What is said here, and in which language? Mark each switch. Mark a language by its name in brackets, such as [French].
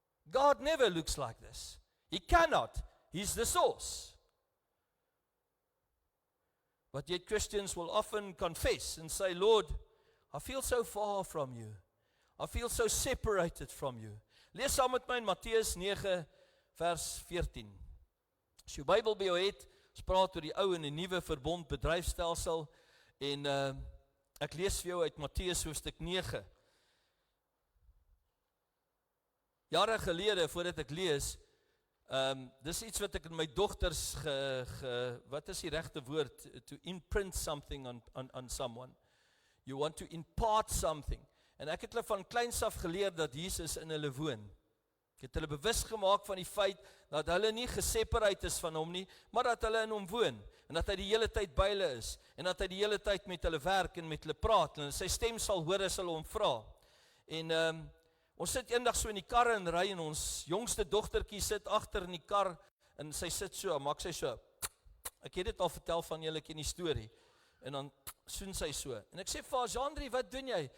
[English] God never looks like this. He cannot. He's the source. But yet Christians will often confess and say, Lord, I feel so far from you. I feel so separated from you. [Afrikaans] Lees saam met my in Matteus 9 vers 14. As jou Bybel by jou het, ons praat oor die ou en die nuwe verbond bedryfstelsel, en ek lees vir jou uit Matteus hoofstuk 9. Jare gelede, voordat ek lees, Dis iets wat ek in my dogters wat is die regte woord? [English] To imprint something on someone. You want to impart something. [Afrikaans] En ek het hulle van kleins af geleer dat Jesus in hulle woon. Ek het hulle bewus gemaak van die feit dat hulle nie geseparate is van hom nie, maar dat hulle in hom woon, en dat hy die hele tyd by hulle is, en dat hy die hele tyd met hulle werk en met hulle praat, en sy stem sal hoor as hulle hom vra. En ons sit eendag so in die kar en ry, en ons jongste dogtertjie sit agter in die kar, en sy sit so, maak sy so, ek het dit al vertel van julle in die storie, en dan soen sy so, en ek sê vir haar, Jean-Drie, wat doen jy?